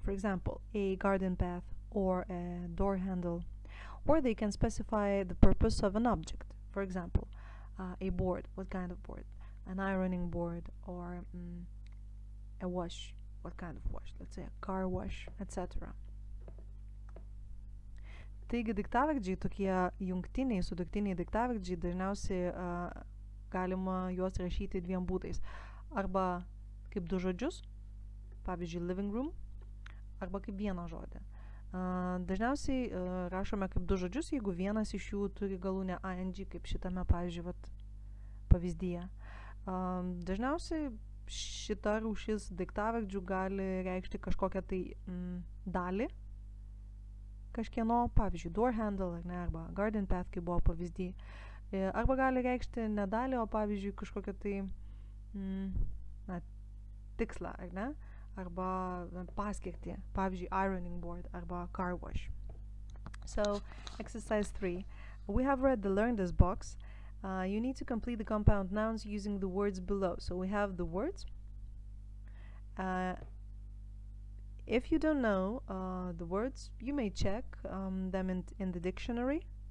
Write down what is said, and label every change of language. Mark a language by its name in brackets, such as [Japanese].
[English] For example, a garden path or a door handle. Or they can specify the purpose of an object. For example, a board. What kind of board? An ironing board or a wash. What kind of wash? Let's say a car wash, etc. [Lithuanian] Taigi daiktavardžiai, tokie jungtiniai, sudaktiniai daiktavardžiai, dažniausiai galima juos rašyti dviem būdais. Arba kaip du žodžius, pavyzdžiui living room, arba kaip vieną žodį. Dažniausiai rašome kaip du žodžius, jeigu vienas iš jų turi galūnę ing, kaip šitame, pavyzdžiui, pavyzdyje. Dažniausiai šita rūšis daiktavardžių gali reikšti kažkokią tai dalį kažkieno, pavyzdžiui, door handle, ar ne, arba garden path, kaip buvo pavyzdį. Arba gali reikšti ne dalį, o pavyzdžiui, kažkokią tai tikslą, ar ne, arba paskirtį, pavyzdžiui, ironing board arba car wash. [English] So, exercise 3. We have read the Learn This box. You need to complete the compound nouns using the words below. So we have the words. If you don't know the words, you may check them in the dictionary.